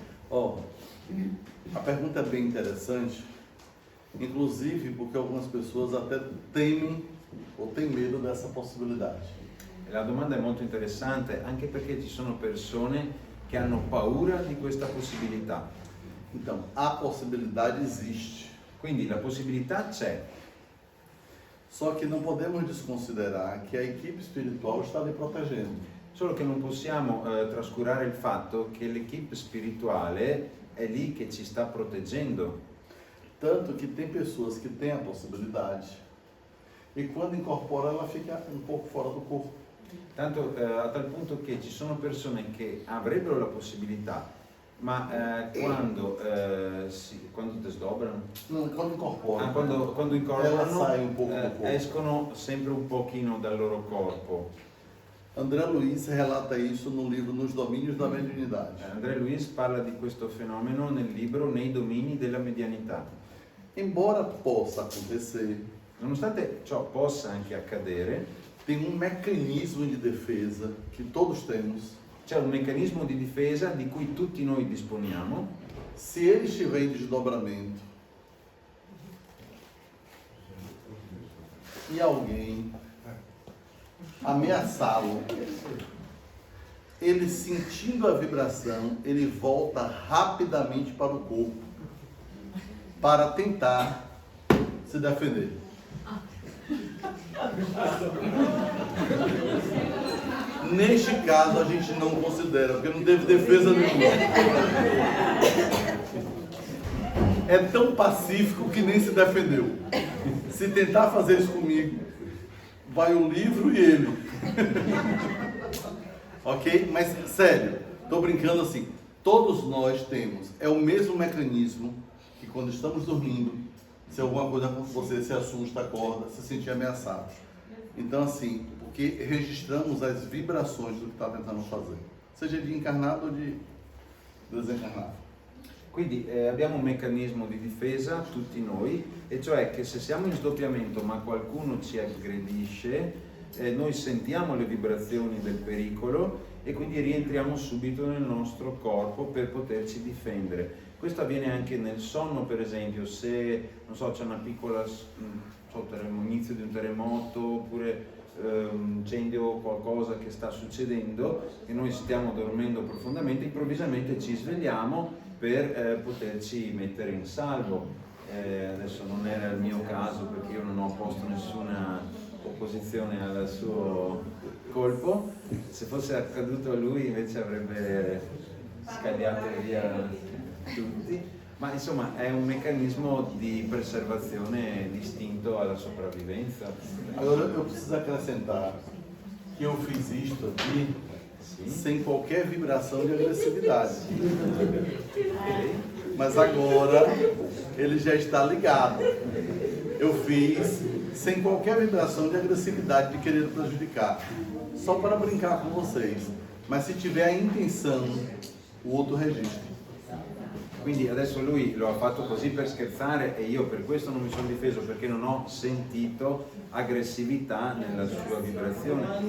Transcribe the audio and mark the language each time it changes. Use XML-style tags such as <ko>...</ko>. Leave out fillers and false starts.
<pt>Ó, a pergunta é bem interessante, inclusive porque algumas pessoas até temem ou têm medo dessa possibilidade.</pt> <it>La domanda è molto interessante anche perché ci sono persone che hanno paura di questa possibilità.</it> <pt>Então, a possibilidade existe.</pt> <it>Quindi la possibilità c'è.</it> <pt>Só que não podemos desconsiderar que a equipe espiritual está lhe protegendo.</pt> <it>Solo che non possiamo trascurare il fatto che l'equipe spirituale è lì che ci sta proteggendo.</it> <pt>Tanto que tem pessoas que têm a possibilidade e quando incorpora ela fica um pouco fora do corpo.</pt> <it>Tanto a tal punto che ci sono persone che avrebbero la possibilità, ma quando desdobrano?</it> <pt>Não, quando incorpora.</pt> <it>Quando incorporano,</it> <pt>ela sai um pouco do corpo.</pt> <it>escono sempre un pochino dal loro corpo.</it> <pt>André Luiz relata isso no livro Nos Domínios da Mediunidade.</pt> <it>André Luiz parla di questo fenomeno nel libro Nei domini della medianità.</it> <pt>Embora possa acontecer,</pt> <it>Nonostante ciò possa anche accadere,</it> <pt>tem um mecanismo de defesa que todos temos.</pt> <it>c'è un meccanismo di difesa di cui tutti noi disponiamo.</it> <pt>Se ele estiver em desdobramento e alguém ameaçá-lo, ele sentindo a vibração, ele volta rapidamente para o corpo para tentar se defender. Neste caso a gente não considera, porque não teve defesa nenhuma. É tão pacífico que nem se defendeu. Se tentar fazer isso comigo, vai o livro e ele. Ok? Mas, sério, tô brincando assim. Todos nós temos, é o mesmo mecanismo que quando estamos dormindo, se alguma coisa acontecer, você se assusta, acorda, se sentir ameaçado. Então, assim, porque registramos as vibrações do que está tentando fazer, seja de encarnado ou de desencarnado.</pt> <it>Quindi abbiamo un meccanismo di difesa tutti noi, e cioè che se siamo in sdoppiamento ma qualcuno ci aggredisce, noi sentiamo le vibrazioni del pericolo e quindi rientriamo subito nel nostro corpo per poterci difendere. Questo avviene anche nel sonno, per esempio, se non so, c'è una piccola inizio di un terremoto oppure incendio o qualcosa che sta succedendo e noi stiamo dormendo profondamente, improvvisamente ci svegliamo per poterci mettere in salvo. Adesso non era il mio caso perché io non ho posto nessuna opposizione al suo colpo, se fosse accaduto a lui invece avrebbe scagliato via tutti. Ma insomma è un meccanismo di preservazione distinto alla sopravvivenza.</it> <pt>Agora eu preciso acrescentar que eu fiz isto aqui sem qualquer vibração de agressividade. Mas agora ele já está ligado. Eu fiz sem qualquer vibração de agressividade de querer prejudicar. Só para brincar com vocês. Mas se tiver a intenção, o outro registra.</pt> <it>Quindi adesso lui lo ha fatto così per scherzare e io per questo non mi sono difeso, perché non ho sentito aggressività nella sua vibrazione.</it>